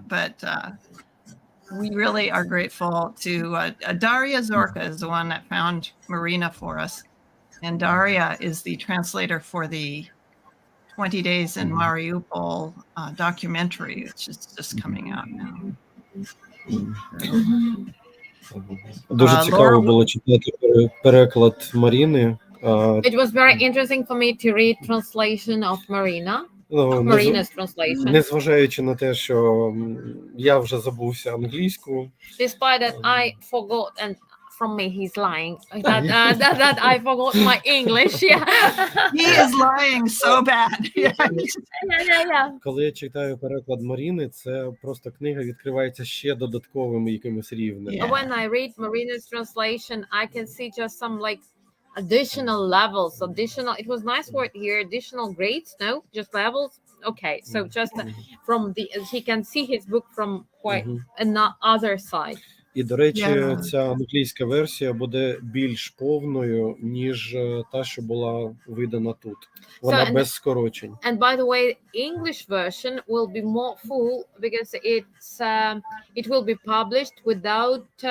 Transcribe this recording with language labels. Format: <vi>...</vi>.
<en>But we really are grateful to Daria Zorka is the one that found Marina for us. And Daria is the translator for the 20 Days in Mariupol documentary, which is just coming out now.</en> <uk>Дуже цікаво було читати переклад Маріни.</uk> <en>It was very interesting for me to read translation of Marina's translation.</en> <uk>Незважаючи на те, що я вже забувся англійську.</uk> <en>Despite that I forgot, and from me he's lying, that I forgot my English. Yeah. He is lying so bad. Yeah.</en> <uk>Коли я читаю переклад Маріни, це просто книга відкривається ще додатковим якимось рівнем.</uk> <en>When I read Marina's translation, I can see just some like additional levels, it was nice word here, additional grades, no, just levels. Okay, so just from he can see his book from quite another side.</en> <uk>І, до речі, ця англійська версія буде більш повною, ніж та, що була видана тут. Вона без скорочень.</uk> <en>And by the way, English version will be more full because it will be published without</en>